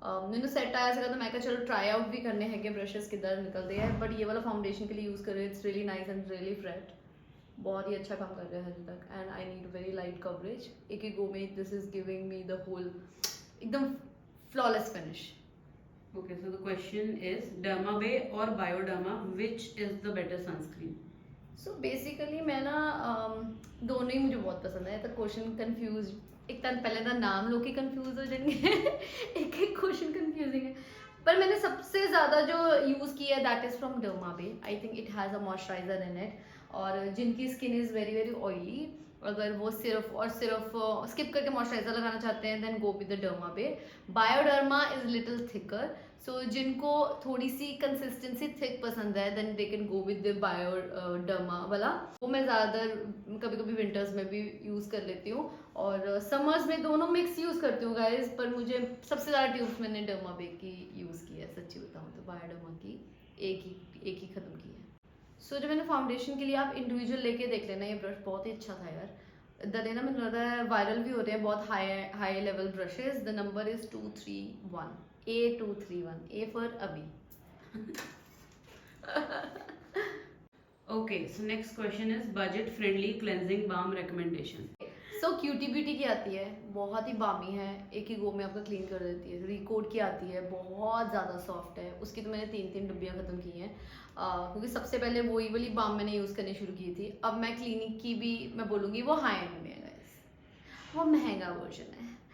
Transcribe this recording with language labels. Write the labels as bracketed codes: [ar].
[hi] मैंने सेट आया सका तो मैं कहा चलो ट्राई आउट भी करने हैं कि ब्रशेज किधर निकलते हैं, बट ये वाला फाउंडेशन के लिए यूज़ कर रहे हैं, [en] it's really nice and really fret, [hi] बहुत ही अच्छा काम कर रहे हैं अभी तक। [en] and I need very light coverage, [hi] एक ही गो में [en] This is giving me the whole एकदम flawless finish. Okay, so the question is Dermabe or Bioderma, which is the better sunscreen? [hi] So basically मैं ना दोनों ही मुझे बहुत पसंद है। तो क्वेश्चन कंफ्यूज, एक तो पहले तो नाम लोग ही कंफ्यूज हो जाएंगे एक एक क्वेश्चन कंफ्यूजिंग है। पर मैंने सबसे ज़्यादा जो यूज़ किया है [en] That is from Dermabe. I think it has a moisturiser in it. और जिनकी skin is very very oily, [hi] अगर वो सिर्फ और सिर्फ स्किप करके मॉइस्चराइजर लगाना चाहते हैं [en] Then go with the Dermabe. Bioderma is little thicker, [hi] सो जिनको थोड़ी सी [en] Consistency thick पसंद है then they can go with the Bioderma वाला। [hi] वो मैं ज़्यादातर कभी कभी विंटर्स में भी यूज़ कर लेती हूँ और समर्स में दोनों मिक्स यूज़ करती हूँ गाइज। पर मुझे सबसे ज़्यादा ट्यूब्स मैंने डर्माबे की यूज़ की है, सच्ची बताऊँ तो बायोडर्मा की एक ही ख़त्म की है। सो जो मैंने फाउंडेशन के लिए आप इंडिविजुअल लेके देख लेना, ये ब्रश बहुत ही अच्छा था यार। द ना मुझे लगता है वायरल भी हो रहे हैं बहुत high level brushes. The number is 231 A231 A for अभी। [en] Okay, so next question is budget friendly cleansing balm recommendation. [hi] So cutie beauty की आती है, बहुत ही बामी है, एक ही गो में आपका क्लीन कर देती है। रिकोड की आती है, बहुत ज़्यादा सॉफ्ट है, उसकी तो मैंने 3 डब्बियाँ ख़त्म की हैं क्योंकि सबसे पहले वही वाली बाम मैंने यूज़ करनी शुरू की थी। अब मैं क्लिनिक की भी मैं बोलूँगी वो हाई एंड में है गाइस, वो महंगा वर्जन है।